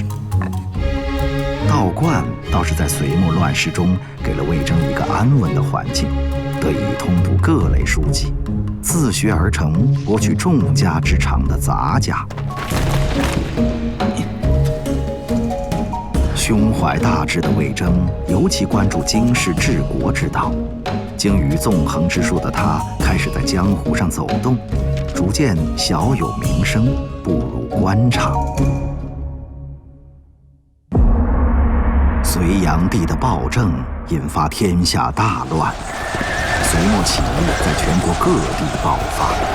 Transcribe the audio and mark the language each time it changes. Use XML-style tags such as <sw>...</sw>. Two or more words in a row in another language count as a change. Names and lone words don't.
<zh>道观倒是在隋末乱世中给了魏征一个安穩的環境，得以通读各类书籍，自学而成博取众家之长的杂家。胸怀大志的魏征尤其关注经世治国之道，精于纵横之术的他開始在江湖上走動，逐漸小有名聲，步入官場。隋煬帝的暴政引發天下大亂，隋末起義在全國各地爆發。</zh>